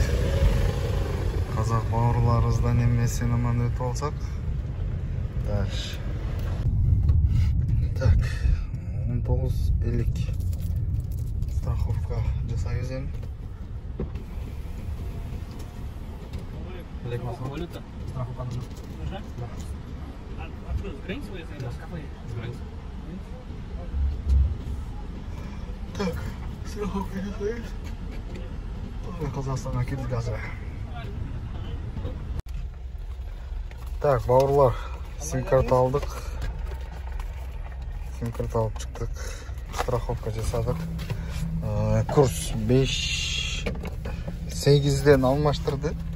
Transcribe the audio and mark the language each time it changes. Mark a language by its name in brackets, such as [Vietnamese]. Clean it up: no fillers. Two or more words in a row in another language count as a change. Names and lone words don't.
[Kyrgyz] Казак бауырларыбыздан эмесин аман өтүп алсак, дальше. Так, 19:50 страховка жасайбыз эми. Валюта. [Russian] Страховка нужна. Нужна? Да. А что, с границы выезжаете? Да, с кафе. С границы. [Kyrgyz] Так, страховка жасайбыз. Казакстанга кирдик азыр. Так, бауырлар, сим-карта алдык. Сим-карта алып чыктык. Страховка жасадык. Курс 5-8ден алмаштырды.